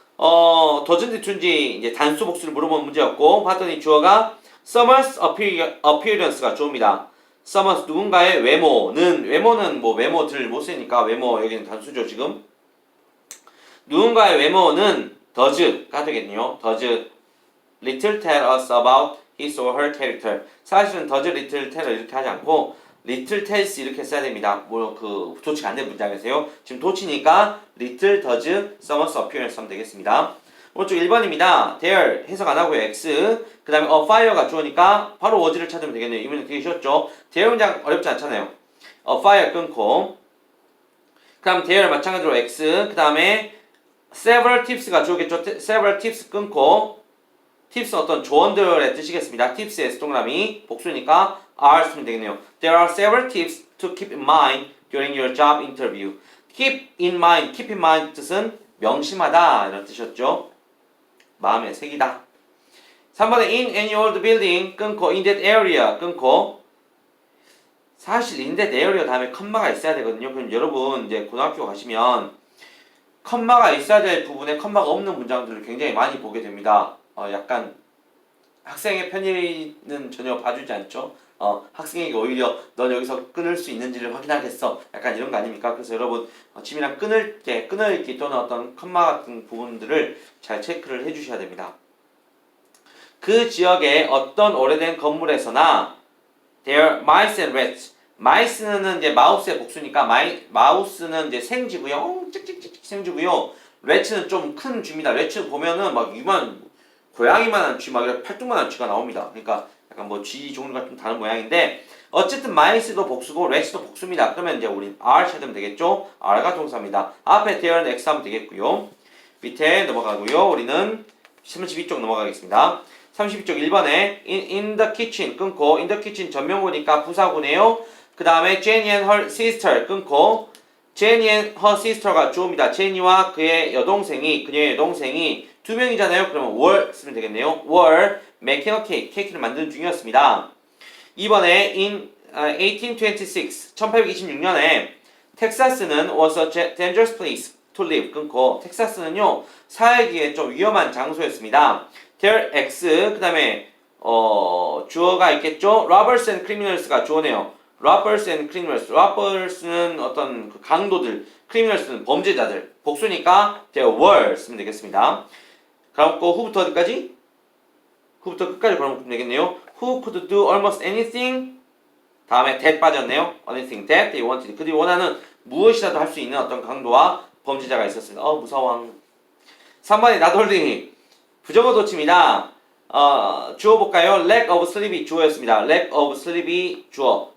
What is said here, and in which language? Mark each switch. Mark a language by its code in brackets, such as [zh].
[ko] 더준지 춘지 이제 단수 복수를 물어본 문제였고 봤더니 주어가 [en] someone's appearance [ko] 가 주어입니다. someone's 누군가의 외모는 뭐 외모들 못 쓰니까 외모 여기는 단수죠 지금. 누군가의 외모는 does가 되겠네요. [en] does little tell us about his or her character. [ko] 사실은 [en] does little tell [ko] 이렇게 하지 않고 [en] little tells [ko] 이렇게 써야 됩니다. 그 도치가 안 된 문장에서요. 지금 도치니까 [en] little does someone's appearance [ko] 하면 되겠습니다. 오른쪽 1번입니다. there 해석 안 하고요. x. 그 다음에 [en] a fire [ko] 가 주어니까 바로 was를 찾으면 되겠네요. 이번에 되게 쉬웠죠. there 문장 어렵지 않잖아요. a fire 끊고 그 다음 there 마찬가지로 x. 그 다음에 [en] several tips [ko] 가 주어겠죠. several tips 끊고 tips 어떤 조언들의 뜻이겠습니다. tips의 동그라미 복수니까 are 쓰면 되겠네요. [en] There are several tips to keep in mind during your job interview. keep in mind [ko] 뜻은 명심하다 이런 뜻이었죠. 마음에 새기다. 3번에 [en] in any old building [ko] 끊고 [en] in that area [ko] 끊고 사실 in that area 다음에 컴마가 있어야 되거든요. 그럼 여러분 이제 고등학교 가시면 컴마가 있어야 될 부분에 컴마가 없는 문장들을 굉장히 많이 보게 됩니다. 약간 학생의 편의는 전혀 봐주지 않죠. 학생에게 오히려 넌 여기서 끊을 수 있는지를 확인하겠어. 약간 이런 거 아닙니까? 그래서 여러분 짐이랑 끊을기 또는 어떤 컴마 같은 부분들을 잘 체크를 해주셔야 됩니다. 그 지역의 어떤 오래된 건물에서나 [en] there are mice and rats. [ko] mice는 이제 마우스의 복수니까 마우스는 이제 생쥐고요. 찍찍찍 생쥐고요. rats는 좀 큰 쥐입니다. rats 보면은 막 고양이만한 쥐, 막 팔뚝만한 쥐가 나옵니다. 그러니까 약간 뭐 쥐 종류가 좀 다른 모양인데 어쨌든 mice도 복수고 rats도 복수입니다. 그러면 이제 우린 r 찾으면 되겠죠? r가 동사입니다. 앞에 there는 x 하면 되겠고요. 밑에 넘어가고요. 우리는 32쪽 넘어가겠습니다. 32쪽 1번에 [en] in the kitchen [ko] 끊고 in the kitchen 전명구니까 부사구네요. 그 다음에 [en] Jenny and her sister [ko] 끊고 Jenny and her sister가 주어입니다. 제니와 그녀의 여동생이 두 명이잖아요. 그러면 [en] were [ko] 쓰면 되겠네요. [en] were making a cake, [ko] 케이크를 만드는 중이었습니다. 2번에 [en] in 1826, [ko] 1826년에 텍사스는 [en] was a dangerous place. to live [ko] 끊고 텍사스는요 살기에 좀 위험한 장소였습니다. [en] There X [ko] 그 다음에 주어가 있겠죠. [en] Robbers and criminals [ko] 가 주어네요. [en] Robbers and criminals. [ko] Robbers는 어떤 그 강도들, criminals는 범죄자들. 복수니까 [en] there were [ko] 쓰면 되겠습니다. 그럼 그 who부터 어디까지? who부터 끝까지 걸어놓으면 되겠네요. [en] Who could do almost anything? [ko] 다음에 that 빠졌네요. [en] anything that they wanted. [ko] 그들이 원하는 무엇이라도 할 수 있는 어떤 강도와 범죄자가 있었습니다. 무서워. 3번에 나돌리 부정어 도치입니다. 주어 볼까요? [en] lack of sleep [ko] 이 주어였습니다. lack of sleep이 주어.